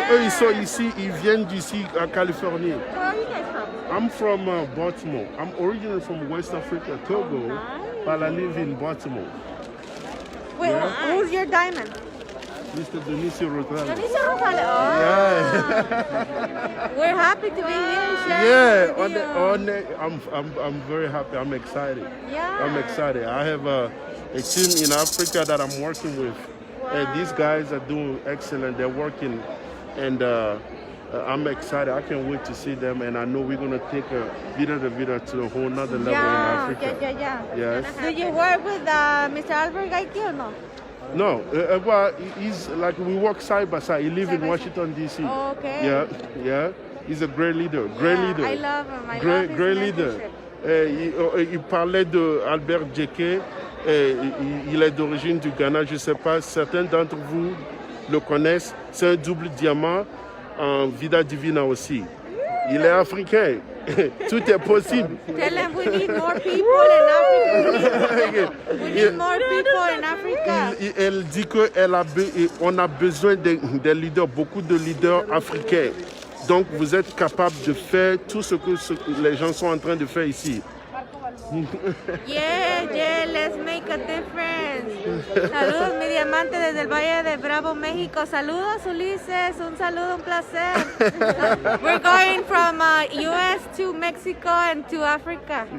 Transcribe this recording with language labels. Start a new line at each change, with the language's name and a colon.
French: Eux, ils sont ici, ils viennent d'ici à Californie.
English: Where are you guys from? I'm from Baltimore. I'm originally from West Africa, Togo, but I live in Baltimore. Wait, who's your diamond? Mr. Dionisio Rosales. Dionisio Rosales. Oh. Yeah. We're happy to be here sharing Yeah, with you. I'm very happy. I'm excited. Yeah. I'm excited. I have a team in Africa that I'm working with. And these guys are doing excellent. They're working, and I'm excited. I can't wait to see them, and I know we're gonna take Vida de Vida to a whole nother level in Africa. Yeah. Yes. Do you work with Mr. Albert Gaiki or no? No, well, he's like we work side by side. He lives in Washington D.C. Oh, okay. Yeah. He's a great leader. Great leader. I love him. I Great, love his great leader. mentorship.
French: Il parlait de Albert Djeke. Il est d'origine du Ghana. Je ne sais pas, certains d'entre vous le connaissent. C'est un double diamant en Vida Divina aussi. Il est africain. Tout est possible.
English: Tell them we need more people in Africa. We need more people in Africa.
French: Elle dit qu'on a besoin des leaders, beaucoup de leaders africains. Donc vous êtes capable de faire tout ce que les gens sont en train de faire ici.
English: Yeah, let's make a difference.
Spanish: Saludos, mi diamante desde el Valle de Bravo, México. Saludos, Ulises. Un saludo, un placer.
English: We're going from US to Mexico and to Africa.